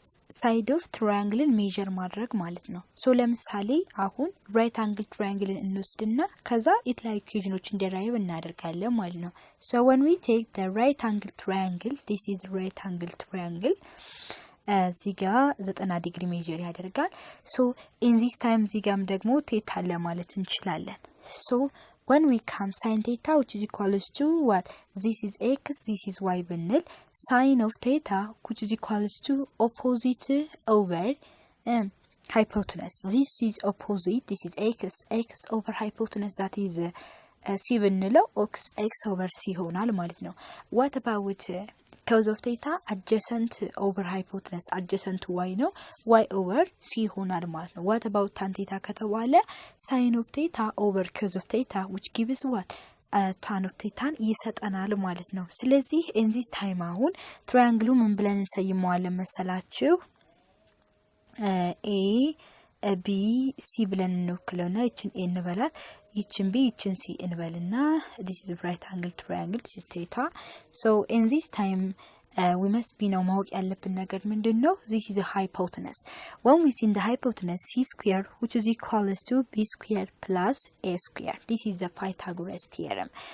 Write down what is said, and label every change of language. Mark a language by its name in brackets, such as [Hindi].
[Amharic] ሳይድ ኦፍ ትራያንግልን ሜዠር ማድረግ ማለት ነው። ሶ ለምሳሌ አሁን ራይት አንግል ትራያንግልን እንወስድና ከዛ የተለያዩ ኢኩዌሽኖችን ዴራይቭ እናደርጋለን ማለት ነው። ሶ [English] when we take the right angle triangle, [Amharic] this is right angle triangle, እዚህ ጋር 90 ዲግሪ ሜዠር ያደርጋል። ሶ [English] in this time [Amharic] እዚህ ጋርም ደግሞ ቴታ አለ ማለት እንችላለን። ሶ [English] when we come sin theta which is equals to what? This is x, this is y [Amharic] ብንል [English] sin of theta which is equals to opposite over hypotenuse. This is opposite, this is x over hypotenuse, that is c [Amharic] ብንለው [English] x over c [Amharic] ይሆናል ማለት ነው። [English] what about cos of theta? adjacent over hypotenuse, adjacent y [Amharic] ነው [English] y over c [Amharic] ይሆናል ማለት ነው። [English] what about tan theta [Amharic] ከተባለ [English] sin of theta over cos of theta which gives what? tan of theta [Amharic] ይሰጠናል ማለት ነው። ስለዚህ [English] in this time [Amharic] አሁን ትራያንግሉ ምን ብለን እንሰይመዋለን መሰላችሁ? a b c ብለን እንወክለውና ይችን a እንበላት፣ ይችን b ይችን c እንበልና [English] this is right angle triangle, this is theta. So in this time we must be now [Amharic] ማወቅ ያለብን ነገር ምንድነው? [English] this is a hypotenuse. when we see the hypotenuse c square which is equals to b square plus a square, this is the Pythagoras theorem.